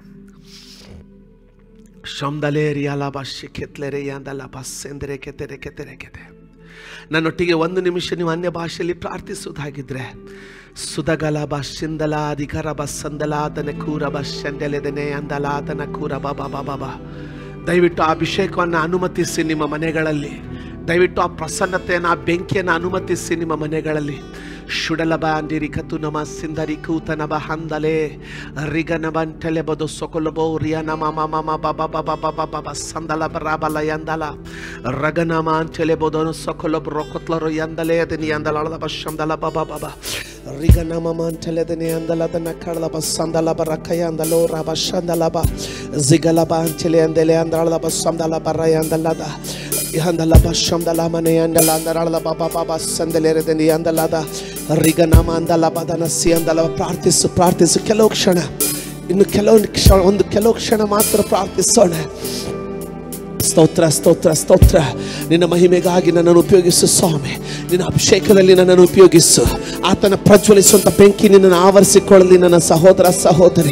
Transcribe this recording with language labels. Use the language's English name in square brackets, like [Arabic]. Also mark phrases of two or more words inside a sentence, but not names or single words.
[Kannada] ನನ್ನೊಟ್ಟಿಗೆ ಒಂದು ನಿಮಿಷ ನೀವು ಅನ್ಯ ಭಾಷೆಯಲ್ಲಿ ಪ್ರಾರ್ಥಿಸುವುದಾಗಿದ್ದರೆ, ಸುಧಗಲಬ ಶಿಂದಲ ಅಧಿಕರಬ ಸಂದಲಾದನ ಕೂರಬ ಶಂಡಲೆದನೆ ಅಂದಲಾದನ ಕೂರಬ ಬಾಬಾ ಬಾಬಾ. ದಯವಿಟ್ಟು ಆ ಅಭಿಷೇಕವನ್ನು ಅನುಮತಿಸಿ ನಿಮ್ಮ ಮನೆಗಳಲ್ಲಿ, ದಯವಿಟ್ಟು ಆ ಪ್ರಸನ್ನತೆಯನ್ನು, ಆ ಬೆಂಕಿಯನ್ನು ಅನುಮತಿಸಿ ನಿಮ್ಮ ಮನೆಗಳಲ್ಲಿ. ಶುಡಲಬ ಅಂದಿರಿ ಕತು ನಮ ಸಿಂದರಿ ಕೂತನಬ ಹಂದಲೆ ರಿಗನಬಂಟಲೆ ಬದು ಸೊಕೊಲಬೋ ರಿಯನಮ ಮಮ ಬಾಬಾ ಬಾಬಾ ಬಾಬಾ ಬಾಬಾ ಸಂದಲ ಬರಾಬಲ ಎಂದಲ ರಗನಮ ಅಂಚಲೆ ಬೋದನು ಸೊಕೊಲಬ್ ರೊಕೊತ್ಲರು ಎಂದಲೆ ಅದನಿ ಎಂದಲ ಬಶಂದಲ ಬಾಬಾ ಬಾಬಾ ರಿಗನಮ ಅಂಚಲೆ ಅದನಿ ಎಂದಲ ಅದನ್ನ ಕಳಬ ಸಂದಲ ಬರಕಯ ಅಂದಲೋ ರಬ ಶಂದಲಬ ಜಿಗಲಬ ಅಂಚಲೆ ಎಂದಲೆ ಅಂದಳ ಬಸಂದಲ ಬರ ಎಂದಲದ ಅಂದಲ ಬಶಂದಲ ಮನೆ ಅಂದಲ ಅಂದಳ ಬಾಬಾ ಬಾಬಾ ಸಂದಲೆರದನಿ ಅಂದಲದ ರಿಗನಾಮ ಅಂದಲ ಬದನಸಿ ಅಂದಲ. ಪ್ರಾರ್ಥಿಸು ಪ್ರಾರ್ಥಿಸು, ಕೆಲವು ಕ್ಷಣ, ಇನ್ನು ಕೆಲವು ಕ್ಷಣ ಮಾತ್ರ ಪ್ರಾರ್ಥಿಸೋಣ. ಸ್ತೋತ್ರ ಸ್ತೋತ್ರ ಸ್ತೋತ್ರ. ನಿನ್ನ ಮಹಿಮೆಗಾಗಿ ನನ್ನನ್ನು ಉಪಯೋಗಿಸು ಸ್ವಾಮಿ, ನಿನ್ನ ಅಭಿಷೇಕದಲ್ಲಿ ನನ್ನನ್ನು ಉಪಯೋಗಿಸು. ಆತನ ಪ್ರಜ್ವಲಿಸುವಂತ ಬೆಂಕಿ ನಿನ್ನನ್ನು ಆವರಿಸಿಕೊಳ್ಳಲಿ ನನ್ನ ಸಹೋದರ ಸಹೋದರಿ.